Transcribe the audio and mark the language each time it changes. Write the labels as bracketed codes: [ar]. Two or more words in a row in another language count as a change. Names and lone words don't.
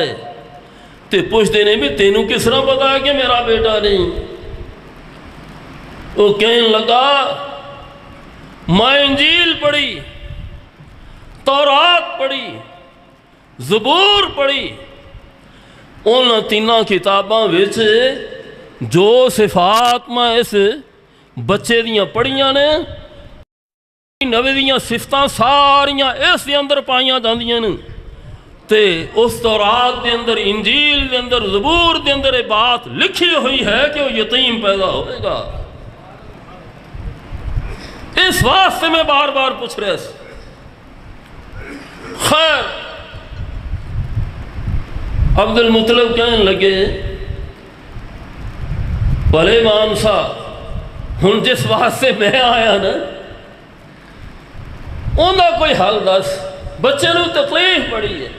[pa] تے پوچھتے نے بھی تینوں کس طرح پتا ہے کہ میرا بیٹا نہیں؟ وہ کہنے لگا میں انجیل پڑھی، تورات پڑھی، زبور پڑھی، ان 3 کتاباں وچ جو صفات میں اس بچے دیاں پڑھیاں نے، نبی دیاں صفتاں ساریاں اس دے اندر پائیاں جاندیاں نے۔ تے اس تورات دے اندر، انجیل دے اندر، زبور دے اندر یہ بات لکھی ہوئی ہے کہ وہ یتیم پیدا ہوئے گا۔ اس واسطے میں بار بار پوچھ رہے سے۔ خیر عبد المطلب کہنے لگے بھلے امام صاحب ہن جس واسطے میں آیا نا انہاں کوئی حل دس، بچے نو تکلیف بڑی ہے۔